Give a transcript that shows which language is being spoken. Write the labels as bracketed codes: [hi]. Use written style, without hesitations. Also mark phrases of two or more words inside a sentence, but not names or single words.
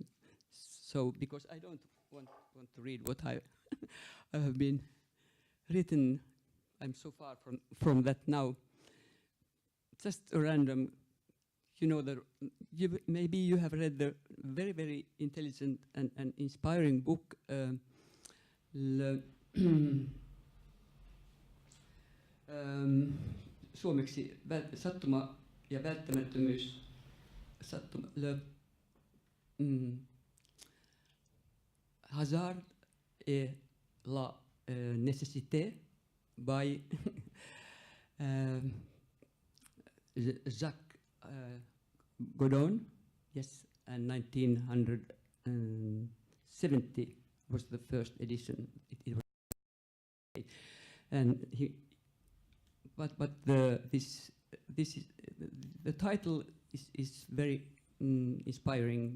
[en] So because I don't want to read what I have been written. I'm so far from that now. Just a random, you know, maybe you have read the very, very intelligent and inspiring book, [fi] suomeksi sattuma ja välttämättömyys, [en] hasard et la nécessité by Jacques Godin, yes, and 1970 was the first edition. It was, and but this is the title is very inspiring.